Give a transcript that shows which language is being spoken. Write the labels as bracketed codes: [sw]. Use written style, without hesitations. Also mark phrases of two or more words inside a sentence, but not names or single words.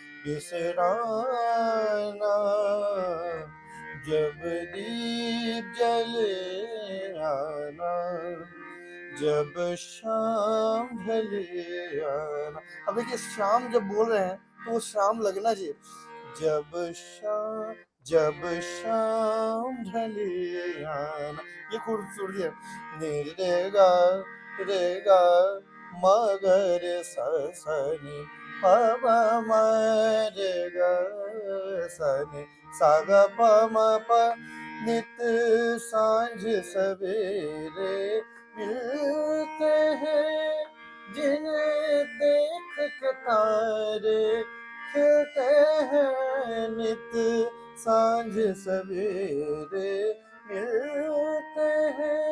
[hi] बिसराना, जब दीप जले आना, जब शाम ढले आना। अब देखिए शाम जब बोल रहे हैं तो वो शाम लगना चाहिए। जब शाम ढले आना, ये खूबसूरती है। नी रे गा रे गा मगर सा सा नी पा पा म रे गा सा नी सा ग प म प। नित सांझ सवेरे मिलते हैं जिन्हें देख के तारे खिलते हैं नित सांझ सवेरे मिलते हैं,